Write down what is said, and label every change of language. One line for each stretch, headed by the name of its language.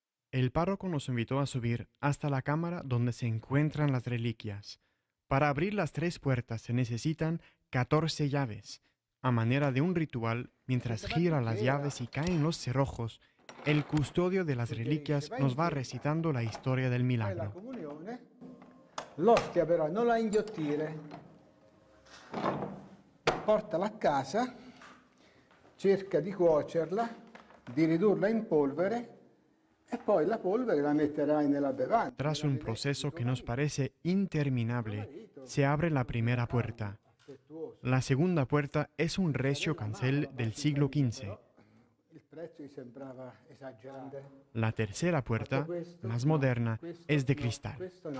Spanish: El párroco nos invitó a subir hasta la cámara donde se encuentran las reliquias. Para abrir las 3 puertas se necesitan 14 llaves. A manera de un ritual, mientras gira las llaves y caen los cerrojos, el custodio de las reliquias nos va recitando la historia del milagro.
Italian: L'ostia però non la inghiottire, portala a casa, cerca di cuocerla, di ridurla in polvere e poi la polvere la metterai nella bevanda.
Spanish: Tras un proceso que nos parece interminable, se abre la primera puerta. La segunda puerta es un recio cancel del siglo XV. La tercera puerta, más moderna, es de cristal.